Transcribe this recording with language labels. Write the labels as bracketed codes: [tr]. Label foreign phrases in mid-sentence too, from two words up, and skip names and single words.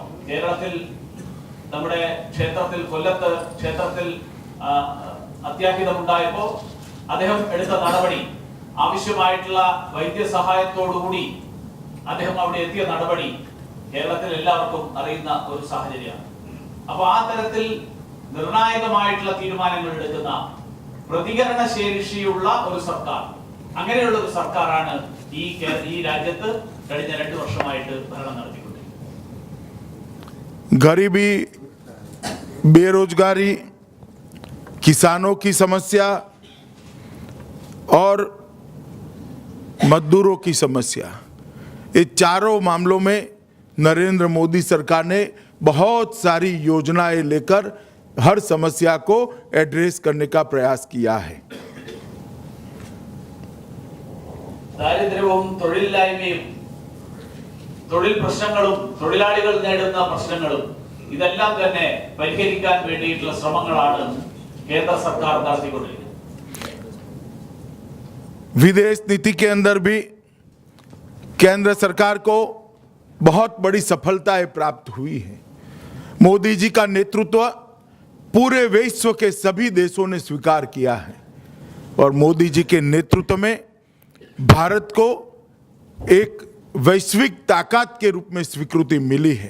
[ml] കേരളത്തിൽ നമ്മുടെ ക്ഷേത്രത്തിൽ കൊല്ലത്ത് ക്ഷേത്രത്തിൽ അത്യാഹിതമുണ്ടായപ്പോൾ അദ്ദേഹം എടുത്ത നടപടി, ആവശ്യമായിട്ടുള്ള വൈദ്യസഹായത്തോടുകൂടി അദ്ദേഹം അവിടെ എത്തിയ നടപടി കേരളത്തിൽ എല്ലാവർക്കും അറിയുന്ന ഒരു സാഹചര്യമാണ്. അപ്പോൾ ആ തരത്തിൽ നിർണായകമായിട്ടുള്ള തീരുമാനങ്ങൾ എടുക്കുന്ന പ്രതികരണ ശേഷിയുള്ള ഒരു സർക്കാർ, അങ്ങനെയുള്ള ഒരു സർക്കാരാണ് ഈ രാജ്യത്ത് കഴിഞ്ഞ 2 വർഷമായിട്ട് ഭരണം നടത്തിക്കൊണ്ടിരിക്കുന്നത്. [hi] गरीबी, बेरोजगारी, किसानों की समस्या और मजदूरों की समस्या, ये चारों मामलों में नरेंद्र मोदी सरकार ने बहुत सारी योजनाएं लेकर हर समस्या को एड्रेस करने का प्रयास किया है. [ml] ദാരിദ്ര്യവും തൊഴിലില്ലായ്മയും തൊഴിൽ പ്രശ്നങ്ങളും തൊഴിലാളികൾ നേരിടുന്ന പ്രശ്നങ്ങളും ഇതെല്ലാം തന്നെ പരിഹരിക്കാൻ വേണ്ടിയിട്ടുള്ള ശ്രമങ്ങളാണ് കേന്ദ്ര സർക്കാർ നടത്തിക്കൊണ്ടിരിക്കുന്നത്. [hi] विदेश नीति के अंदर भी केंद्र सरकार को बहुत बड़ी सफलताएं प्राप्त हुई है. मोदी जी का नेतृत्व पूरे विश्व के सभी देशों ने स्वीकार किया है और मोदी जी के नेतृत्व में भारत को एक वैश्विक ताकत के रूप में स्वीकृति मिली है.